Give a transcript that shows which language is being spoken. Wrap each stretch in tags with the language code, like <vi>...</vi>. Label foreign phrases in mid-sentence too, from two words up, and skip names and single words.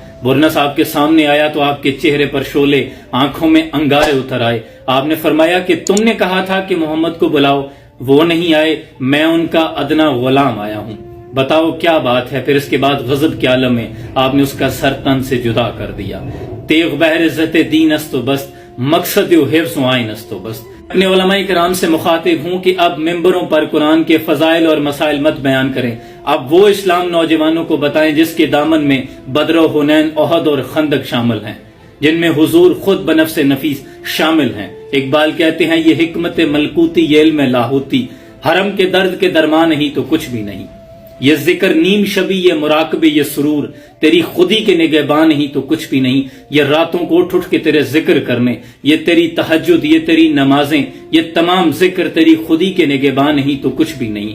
<ur>برنس آپ کے سامنے آیا تو آپ کے چہرے پر شعلے، آنکھوں میں انگارے اتر آئے۔ آپ نے فرمایا کہ تم نے کہا تھا کہ محمد کو بلاؤ، وہ نہیں آئے، میں ان کا ادنا غلام آیا ہوں، بتاؤ کیا بات ہے؟ پھر اس کے بعد غضب کے عالم میں آپ نے اس کا سر تن سے جدا کر دیا۔</ur> <fa>تیغ بحر عزت دین است و بست، مقصد و حفظ و عین است و بست۔</fa> <ur>اپنے علماء کرام سے مخاطب ہوں کہ اب ممبروں پر قرآن کے فضائل اور مسائل مت بیان کریں، اب وہ اسلام نوجوانوں کو بتائیں جس کے دامن میں بدر و حنین، احد اور خندق شامل ہیں، جن میں حضور خود بنفس نفیس شامل ہیں۔ اقبال کہتے ہیں، یہ حکمت ملکوتی، یہ علم لاہوتی، حرم کے درد کے درمان نہیں تو کچھ بھی نہیں، یہ ذکر نیم شبی، یہ مراقبے، یہ سرور، تیری خودی کے نگہبان نہیں تو کچھ بھی نہیں، یہ راتوں کو اٹھ اٹھ کے تیرے ذکر کرنے، یہ تیری تہجد، یہ تیری نمازیں، یہ تمام ذکر تیری خودی کے نگہبان نہیں تو کچھ بھی نہیں۔</ur>